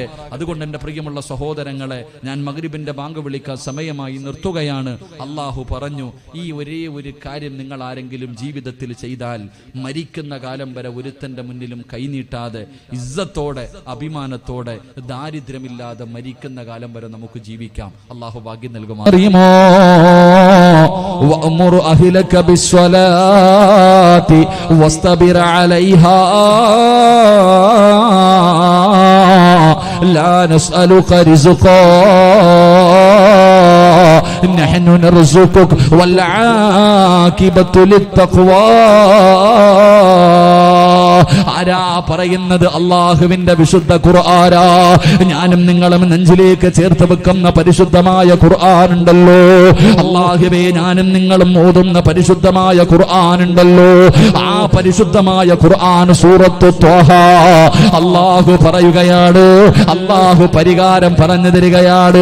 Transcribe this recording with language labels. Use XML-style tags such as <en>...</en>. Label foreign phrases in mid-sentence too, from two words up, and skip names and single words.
<ml>അതുകൊണ്ട് എൻ്റെ പ്രിയമുള്ള സഹോദരങ്ങളെ, ഞാൻ മഗ്രിബിന്റെ ബാങ്ക് വിളിക്കാൻ സമയമായി നിർത്തുകയാണ്. അള്ളാഹു പറഞ്ഞു, ഈ ഒരേ ഒരു കാര്യം നിങ്ങൾ ആരെങ്കിലും ജീവിതത്തിൽ ചെയ്താൽ മരിക്കുന്ന കാലം വരെ ഒരുത്തന്റെ മുന്നിലും കൈനീട്ടാതെ ഇസ്സത്തോടെ അഭിമാനത്തോടെ ദാരിദ്ര്യമില്ലാതെ മരിക്കുന്ന കാലം വരെ നമുക്ക് ജീവിക്കാം. അള്ളാഹു ഭാഗ്യം നൽകുമാറാകട്ടെ.</ml> <ar>لا نسألك رزقا نحن نرزقك والعاقبة للتقوى.</ar> <ml>ആരാ പറയുന്നത്? അള്ളാഹുവിന്റെ വിശുദ്ധ ഖുർആനാ. ഞാനും നിങ്ങളും നെഞ്ചിലേക്ക് ചേർത്ത് വെക്കുന്ന പരിശുദ്ധമായ ഖുർആൻ ഉണ്ടല്ലോ. അള്ളാഹുവേ, ഞാനും നിങ്ങളും ഓതുന്ന പരിശുദ്ധമായ ഖുർആൻ ഉണ്ടല്ലോ. ആ പരിശുദ്ധമായ ഖുർആൻ സൂറത്തു ത്വാഹ അള്ളാഹു പറയുകയാണ്, അള്ളാഹു പരിഹാരം പറഞ്ഞു തരികയാണ്.</ml>